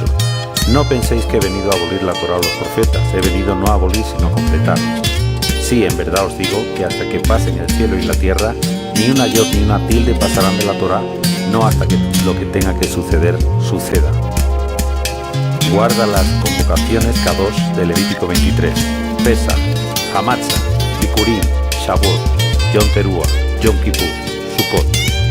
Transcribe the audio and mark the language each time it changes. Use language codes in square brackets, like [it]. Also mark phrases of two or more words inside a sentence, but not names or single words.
[es] No penséis que he venido a abolir la Torá o los profetas, he venido no a abolir sino a completar. Sí, en verdad os digo que hasta que pasen el cielo y la tierra, ni una yod ni una tilde pasarán de la Torá, no hasta que lo que tenga que suceder, suceda. Guarda las convocaciones K2 de Levítico 23, Pesach, Hamatsa, Bikurim, Shavuot, Yom Teruah, Yom Kippur, Sukkot.